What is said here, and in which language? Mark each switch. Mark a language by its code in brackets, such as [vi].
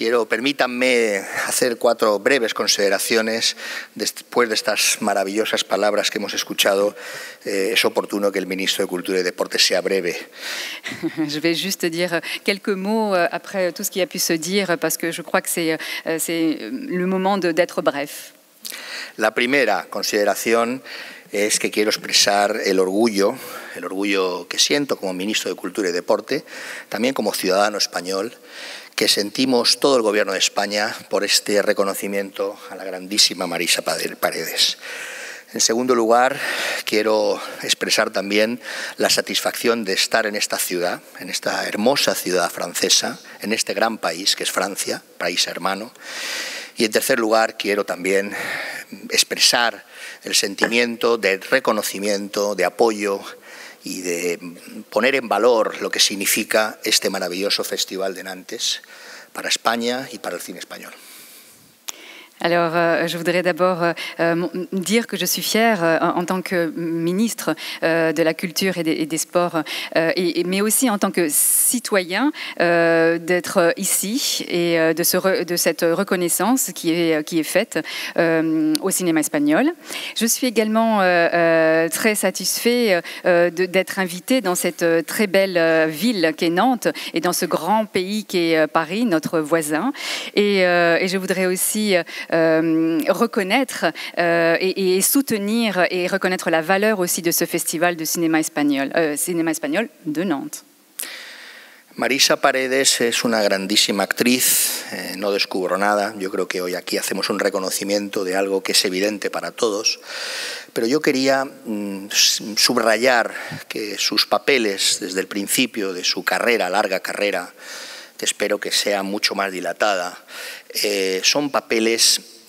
[es] Permítanme hacer 4 breves consideraciones después de estas maravillosas palabras que hemos escuchado. Es oportuno que el ministro de Cultura y Deportes sea breve. [fr] Je vais juste dire quelques mots après tout ce qui a pu se dire parce que je crois que c'est le moment d'être bref. [es] La primera consideración es que quiero expresar el orgullo que siento como ministro de Cultura y Deporte, también como ciudadano español, que sentimos todo el Gobierno de España por este reconocimiento a la grandísima Marisa Paredes. En segundo lugar, quiero expresar también la satisfacción de estar en esta ciudad, en esta hermosa ciudad francesa, en este gran país que es Francia, país hermano. Y en tercer lugar, quiero también expresar el sentimiento de reconocimiento, de apoyo y de poner en valor lo que significa este maravilloso Festival de Nantes para España y para el cine español. [fr] Alors, je voudrais d'abord dire que je suis fière en tant que ministre de la Culture et des Sports, mais aussi en tant que citoyen d'être ici et de cette reconnaissance qui est faite au cinéma espagnol. Je suis également très satisfait d'être invitée dans cette très belle ville qu'est Nantes et dans ce grand pays qu'est Paris, notre voisin. Et je voudrais aussi reconnaître et soutenir et reconnaître la valeur aussi de ce festival de cinéma espagnol de Nantes. [es] Marisa Paredes es una grandísima actriz, no descubro nada, yo creo que hoy aquí hacemos un reconocimiento de algo que es evidente para todos, pero yo quería subrayar que sus papeles desde el principio de su carrera, larga carrera, que espero que sea mucho más dilatada, son papeles